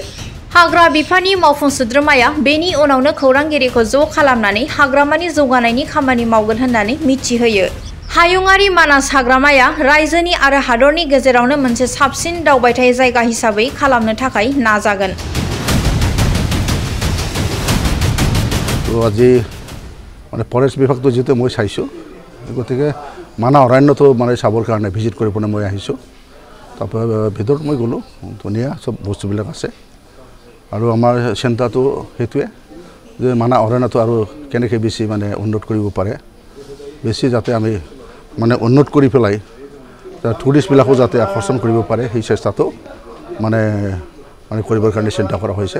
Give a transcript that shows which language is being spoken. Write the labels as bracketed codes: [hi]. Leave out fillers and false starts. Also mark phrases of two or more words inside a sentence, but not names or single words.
[brx] हाग्रा बिफाननि मावफुं सोद्रोमाया बेनि उनावनो खौरांगिरिखौ ज' खालामनानै हाग्रामानि जौगानायनि खामानि मावगोन होननानै मिथिहोयो। हायुङारि मानास हाग्रामाया रायजोनि आरो हादरनि गेजेरावनो मोनसे साबसिन दावबायथाय जायगा हिसाबै खालामनो थाखाय नाजागोन। [as] আজি মানে ফৰেষ্ট বিভাগটো যেতে মই চাইছো গতিকে মানা অৰণ্যটো মানে চাবৰ কাৰণে ভিজিট কৰিবলৈ মই আহিছো। তারপর ভিতৰত মই গলো ধুনীয়া সব বস্তুবিলাক আছে আৰু আমাৰ চিন্তাটো হেতুৱে যে মানা অৰণ্যটো আৰু কেনেকৈ বেছি মানে উন্নত কৰিব পাৰে, বেছি যাতে আমি মানে উন্নত কৰি পেলাই টুৰিষ্টবিলাকো যাতে আকৰ্ষণ কৰিব পাৰে সেই চেষ্টাটো মানে কৰিবৰ কাৰণে চিন্তা কৰা হৈছে।